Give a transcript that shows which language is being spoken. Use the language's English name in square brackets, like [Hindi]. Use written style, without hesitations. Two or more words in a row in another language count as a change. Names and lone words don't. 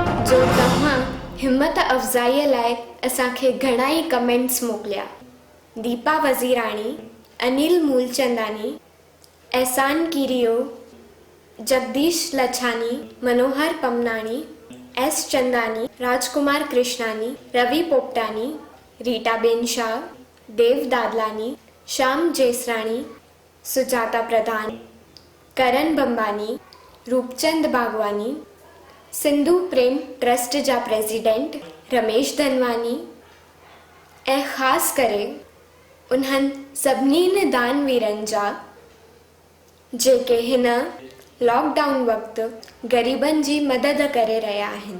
[Sindhi] जो तव्हां हिम्मत अफ़ज़ाईअ लाइ असांखे घणा ई कमेंट्स मोकिलिया। दीपा वज़ीराणी, अनिल मूलचंदानी, एहसान किरियो, जगदीश लछानी, मनोहर पमनाणी, एस चंदानी, राजकुमार कृष्णानी, रवि पोपटानी, रीटाबेन शाह, देव दादलानी, श्याम जेसराणी, सुजाता प्रधान, करण बंबानी, रूपचंद बागवानी, सिंधु प्रेम ट्रस्ट जा प्रेसिडेंट रमेश धनवानी ऐं ख़ासि करे उन्हनि सभिनी दानवीरनि जा जेके हिन लॉकडाउन वक़्तु ग़रीबनि जी मदद करे रहिया आहिनि।